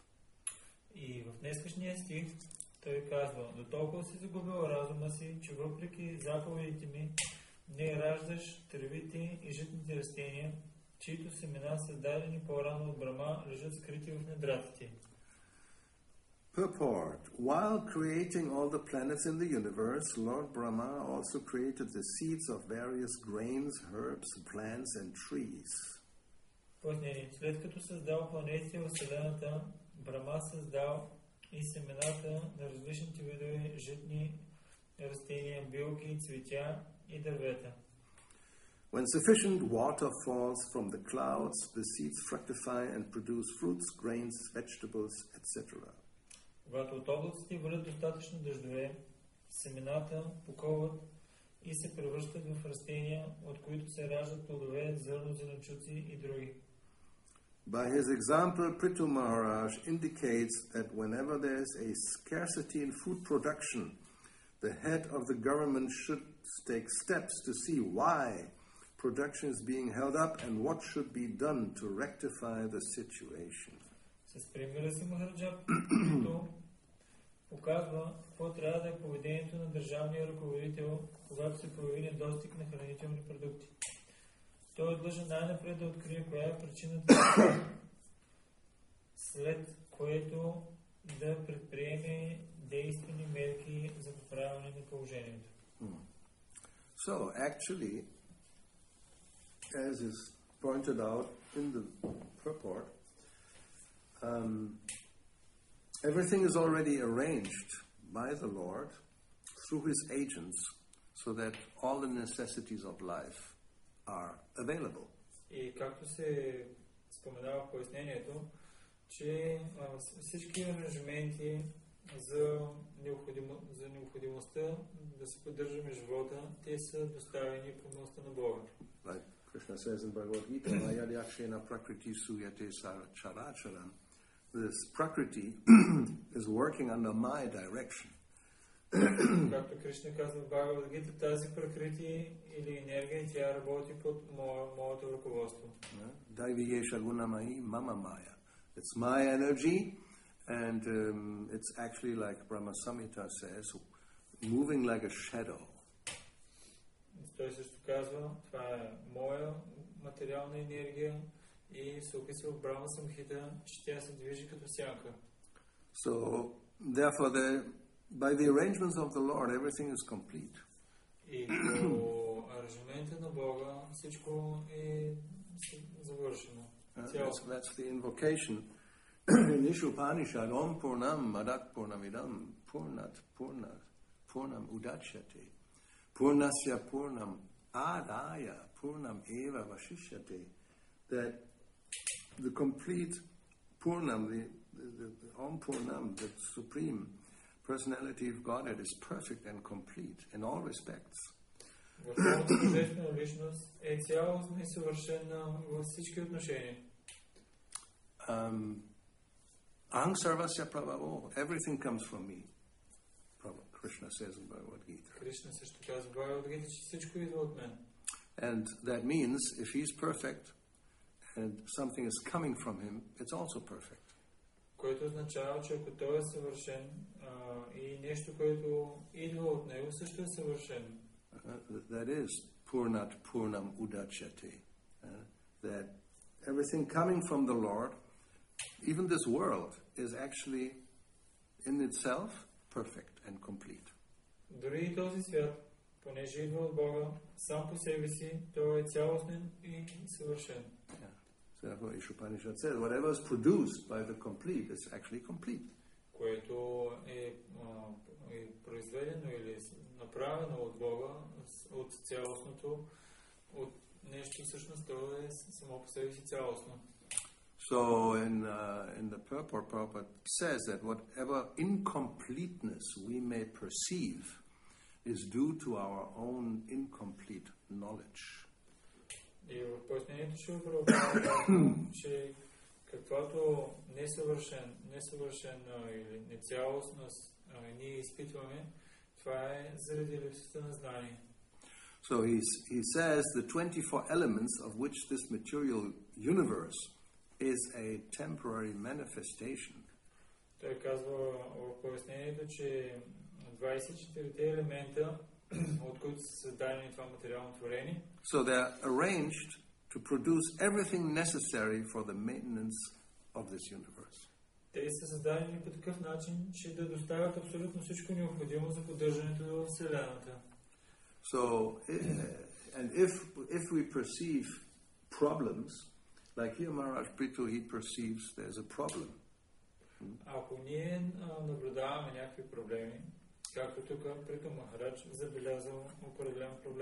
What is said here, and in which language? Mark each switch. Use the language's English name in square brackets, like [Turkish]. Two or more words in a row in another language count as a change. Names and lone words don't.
[Bulgarian] И в днескашния стих той казва, до толкова си загубил разума си, че въпреки заповедите ми не раждаш тревите и житните растения, чието семена, създадени по-рано от Брама, лежат скрити в недрата ти. [English] Purport. While creating all the planets in the universe, Lord Brahma also created the seeds of various grains, herbs, plants and trees. [Bulgarian] Пояснение. След като създал планетите в Вселената, Брама създал и семената на различните видове житни растения, билки, цветя и дървета. [English] When sufficient water falls from the clouds, the seeds fructify and produce fruits, grains, vegetables, etc. [Bulgarian] Когато от облаците валят достатъчно дъждове, семената поколват и се превръщат в растения, от които се раждат плодове, зърно, зеленчуци и други. [English] By his example, Prithu Maharaj indicates that whenever there is a scarcity in food production, the head of the government should take steps to see why production is being held up and what should be done to rectify the situation. [Bulgarian] С примера си Махараджа показва какво трябва да е поведението на държавния ръководител, когато се появи недостиг на хранителни продукти. Той е длъжен най-напред да открие коя е причината, след което да предприеме действени мерки за поправяне на положението. [English] So, actually, as is pointed out in the purport, everything is already arranged by the Lord through his agents so that all the necessities of life are available. [Bulgarian] И както се споменава в пояснението, че всички аранжименти за необходимостта да се поддържаме живота, те са доставени по милостта на Бога. [English] Like Krishna says in Bhagavad Gita, [Sanskrit] मयाध्यक्षेण प्रकृतिः सूयते चराचरम्. [English] This prakriti is working under my direction. [Bulgarian] Както Кришна казва в Бхагавад-гита, тази пракрити или енергия, тя работи под моето ръководство. [Sanskrit] दैवीह्येषा गुणमयी मम माया. [English] It's my energy, and it's actually, like Brahma Samhita says, moving like a shadow. [Bulgarian] Той също казва, това е моя материална енергия и се описва в Брахма Самхита, че тя се движи като сянка. [English] So, therefore, by the arrangements of the Lord, everything is complete. [Bulgarian] И по аранжимента на Бога всичко е завършено. [English] That's the invocation in Ishupanishad. [Sanskrit] ॐ पूर्णम् अदः पूर्णम् इदम् पूर्णात् पूर्णम् उदच्यते पूर्णस्य पूर्णम् आदाय पूर्णम् एव अवशिष्यते. [English] That the complete Purnam, the [Sanskrit] ॐ पूर्णम्, [English] the Supreme Personality of Godhead, is perfect and complete in all respects. [Bulgarian] Върховната божествена личност е цялостна и съвършена във всички отношения. [Sanskrit] अहं सर्वस्य प्रभवो. [English] Everything comes from me. Krishna says in Bhagavad Gita. [Bulgarian] Кришна също казва в Бхагавад-гита, че всичко идва от мен. [English] And that means if he's perfect and something is coming from him, it's also perfect. [Bulgarian] Което означава, че ако той е съвършен и нещо, което идва от него, също е съвършено. [English] That is [Sanskrit] पूर्णात् पूर्णम् उदच्यते. [English] That everything coming from the Lord, even this world, is actually in itself perfect and complete. [Bulgarian] Дори и този свят, понеже идва от Бога, сам по себе си, той е цялостен и съвършен. [English] So therefore, Ishupanishad says, whatever is produced by the complete is actually complete. [Bulgarian] Което е произведено или направено от Бога, от цялостното, от нещо всъщност, то е само по себе си цялостно. [English] So in the purport, Prabhupada says that whatever incompleteness we may perceive is due to our own incomplete knowledge. [Bulgarian] И в пояснението ще Прабхупада, че каквото несъвършена или нецялостност ние изпитваме, това е заради липсата на знание. [English] So he says the 24 elements of which this material universe is a temporary manifestation. [Bulgarian] Той казва в пояснението, че 24-те елемента, от които са създадени това материално творение, [English] so they're arranged to produce everything necessary for the maintenance of this universe. [Bulgarian] Те са създадени по такъв начин, че да доставят абсолютно всичко необходимо за поддържането в Вселената. [English] So, and if we perceive problems, like here Maharaj Prithu, he perceives there's a problem. [Bulgarian] Ако ние наблюдаваме някакви проблеми, както тук Приту Махарадж забелязал определен проблем.